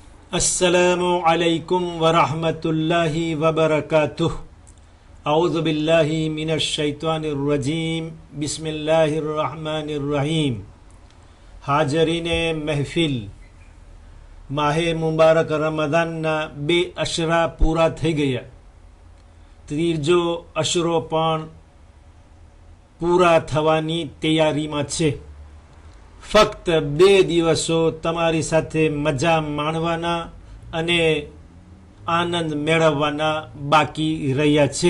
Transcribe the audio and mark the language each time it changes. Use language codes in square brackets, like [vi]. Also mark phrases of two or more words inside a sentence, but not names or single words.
[ar] السلام عليكم ورحمة الله وبركاته. أعوذ بالله من الشيطان الرجيم. بسم الله الرحمن الرحيم. [ur] حاضرین محفل, [gu] માહે મુબારક રમઝાનના 2 અશરા પૂરા થઈ ગયા. ત્રીજો અશરો પણ પૂરા થવાની તૈયારીમાં છે. ફક્ત 2 દિવસો તમારી સાથે મજા માણવાના અને આનંદ મેળવવાના બાકી રહ્યા છે.